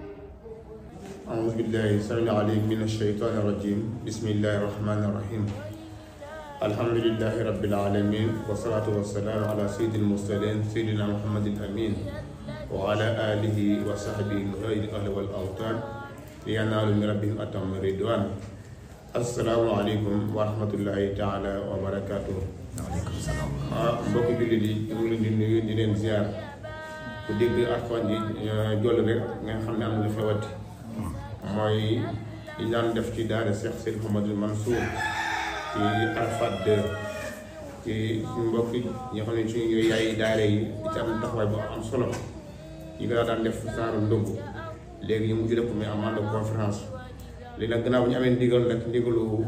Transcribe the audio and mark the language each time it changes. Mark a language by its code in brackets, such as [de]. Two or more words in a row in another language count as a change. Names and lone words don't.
[ar] أعوذ بالله السميع العليم من الشيطان الرجيم بسم الله الرحمن الرحيم الحمد لله رب العالمين والصلاة والسلام على سيد المرسلين سيدنا محمد الأمين وعلى آله وصحبه غير الأهل والأوطان لينالوا من ربهم أتم رضوان السلام عليكم ورحمة الله تعالى وبركاته. وعليكم السلام. [wo] mbokk jullit yi ñu ngi leen di nuyu di leen ziar ku dégg Alxuraan ji joll rek nga xam ne am na lu xewati mooy li daan def ci daara Cheikh Seydi Mouhamadou Mansour ci Arafat 2 ci mbokk yi ñoo xam ne suñu yaay daara yi di ci am taxawaay bu am solo yi nga daan def saaru ndongo léegi ñu mujj def ko muy amande conférence léegi nag gannaaw bu ñu amee ndigal nag ndigalu